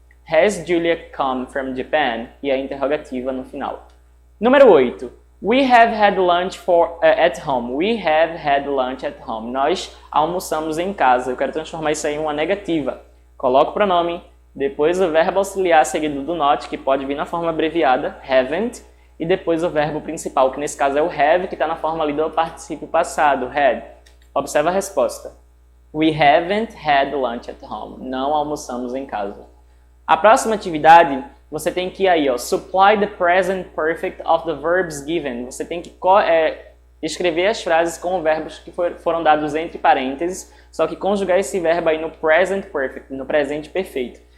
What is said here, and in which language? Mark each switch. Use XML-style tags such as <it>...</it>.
<en>Has Julia come from Japan?</en> <pt>E a interrogativa no final. Número 8.</pt> <en>We have had lunch at home. We have had lunch at home.</en> <pt>Nós almoçamos em casa. Eu quero transformar isso aí em uma negativa. Coloco o pronome, depois o verbo auxiliar seguido do not, que pode vir na forma abreviada, haven't, e depois o verbo principal, que nesse caso é o have, que está na forma ali do particípio passado, had. Observa a resposta.</pt> <en>We haven't had lunch at home.</en> <pt>Não almoçamos em casa. A próxima atividade, você tem que ir aí, ó,</pt> <en>supply the present perfect of the verbs given.</en> <pt>Você tem que escrever as frases com verbos que foram dados entre parênteses, só que conjugar esse verbo aí no present perfect, no presente perfeito.</pt>